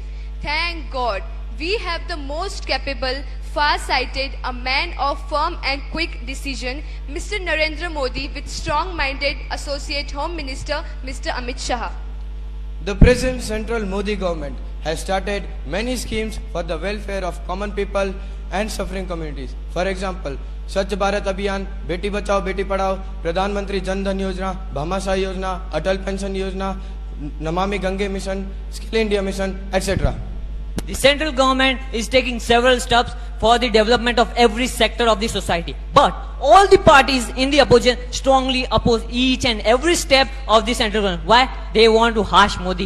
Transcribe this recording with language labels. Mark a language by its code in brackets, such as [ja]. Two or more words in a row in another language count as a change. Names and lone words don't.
[en] Thank God, we have the most capable, far-sighted, a man of firm and quick decision, Mr. Narendra Modi, with strong-minded Associate Home Minister, Mr. Amit Shah. The present central Modi government has started many schemes for the welfare of common people and suffering communities. For example, Swachh Bharat Abhiyan, Beti Bachao Beti Padhao, Pradhan Mantri Jan Dhan Yojana, Bhamasai Yojana, Atal Pension Yojana, Namami Gange Mission, Skill India Mission, etc. The central government is taking several steps for the development of every sector of the society. But all the parties in the opposition strongly oppose each and every step of the central government. Why? They want to harsh Modi.